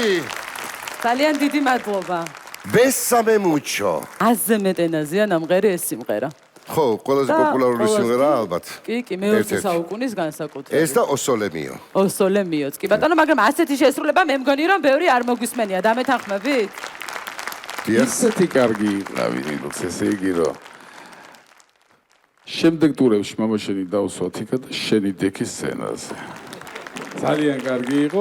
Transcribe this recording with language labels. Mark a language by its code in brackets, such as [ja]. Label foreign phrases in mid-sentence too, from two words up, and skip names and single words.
[ka] ძალიან დიდი მადლობა. [es] Bésame mucho. [ka] აზზე მეტ ენაზეა ნამღერი ეს სიმღერა. ხო, ყველაზე პოპულარული სიმღერა ალბათ. კი, მე-20 საუკუნის განსაკუთრებით. ეს და Osole mio. Osole mio. კი ბატონო, მაგრამ ასეთი შესრულება მე მგონი რომ ბევრი არ მოგვისმენია. დამეთანხმებით? ისეთი კარგი იყავი, ესე იგი რომ შემდეგ ტურებში მამაშენი დავსვათ იქა და შენი დექი სცენაზე. ძალიან კარგი იყო.